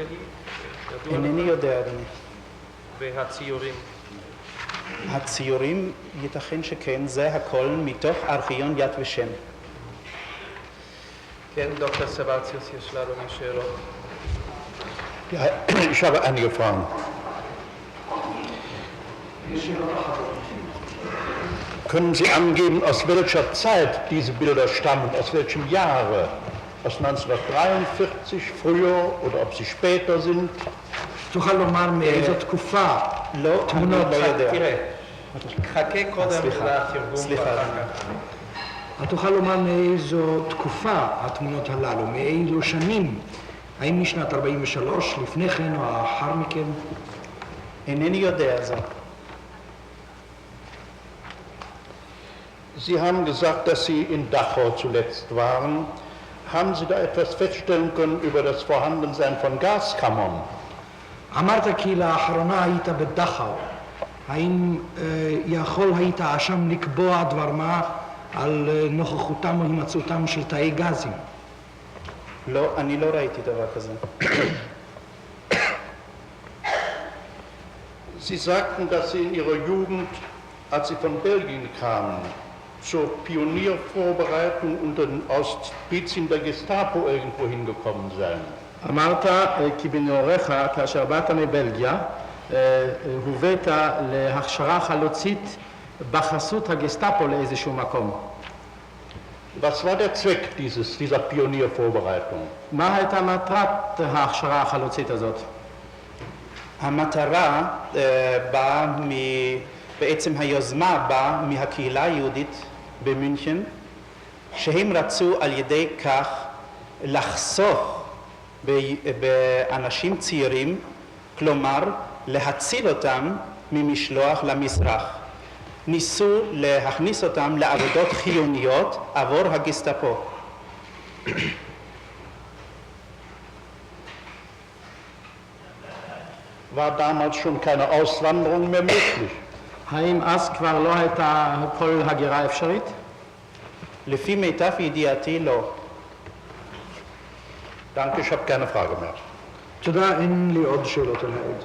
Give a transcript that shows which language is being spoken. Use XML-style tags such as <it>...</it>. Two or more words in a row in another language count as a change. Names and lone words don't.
<he>אינני יודע, אדוני. והציורים? הציורים ייתכן שכן, זה הכל מתוך ארכיון יד ושם. כן, דוקטור סבציוס, יש לאדוני שאלות.</he> <de>Ja, ich habe einige Fragen. Können Sie angeben, aus welcher Zeit diese Bilder stammen, aus welchem Jahre? Aus 1943, früher oder ob sie später sind?</de> <he>תוכל לומר מאיזו תקופה תמונות? לא יודע. תראה, חכה קודם לתרגום סליחה. ואחר כך. תוכל לומר מאיזו תקופה התמונות הללו, מאילו שנים? האם משנת 43, לפני כן או אחר מכן? אינני יודע זאת.</he> <de>Sie haben gesagt, dass Sie in Dachau zuletzt waren. Haben Sie da etwas feststellen können über das Vorhandensein von Gaskammern?</de> <he>אמרת כי לאחרונה היית בדכאו. האם יכול היית שם לקבוע דבר מה על נוכחותם או הימצאותם של תאי גזים? לא, אני לא ראיתי דבר כזה.</he> <de>Sie sagten, dass Sie in Ihrer Jugend, als Sie von Belgien kamen, zur Pioniervorbereitung unter den Auspizien der Gestapo irgendwo hingekommen seien.</de> <he>אמרת כי בנעוריך כאשר באת מבלגיה הובאת להכשרה חלוצית בחסות הגסטאפו לאיזשהו מקום.</he> <de>Was war der Zweck dieser Pioniervorbereitung?</de> <he>מה הייתה מטרת ההכשרה החלוצית הזאת? המטרה בעצם היוזמה באה מהקהילה היהודית במינכן, שהם רצו על ידי כך לחסוך באנשים צעירים, כלומר להציל אותם ממשלוח למזרח. ניסו להכניס אותם לעבודות חיוניות עבור הגסטאפו.</he> <de>War damals schon keine Auswanderung mehr möglich?</de> <he>האם אז כבר לא הייתה כל הגירה אפשרית? לפי מיטב ידיעתי לא.</he> <de>Danke, ich habe keine Frage mehr.</de> <he>תודה, אין לי עוד שאלות על העד.</he>